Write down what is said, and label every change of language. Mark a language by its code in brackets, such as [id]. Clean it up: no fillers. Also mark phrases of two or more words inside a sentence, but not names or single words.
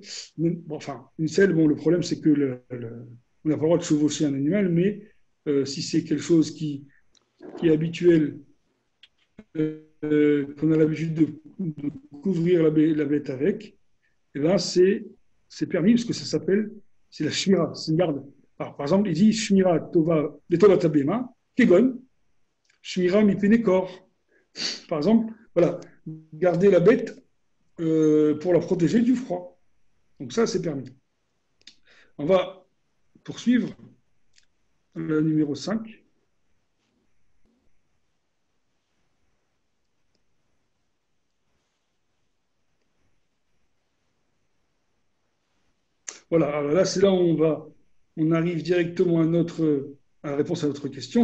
[fr] Une selle, le problème, c'est que on n'a pas le droit de chevaucher un animal, mais si c'est quelque chose qui est habituel, qu'on a l'habitude de couvrir la bête avec, et ben c'est permis parce que ça s'appelle, c'est la shmira, c'est une garde. Alors, par exemple, il dit [he] שמירה טובה לבהמה, כגון, שמירה מפני קור. [fr] Par exemple, voilà, garder la bête pour la protéger du froid. Donc ça, c'est permis. On va poursuivre le numéro 5. Voilà, alors là, c'est là où on arrive directement à la réponse à notre question.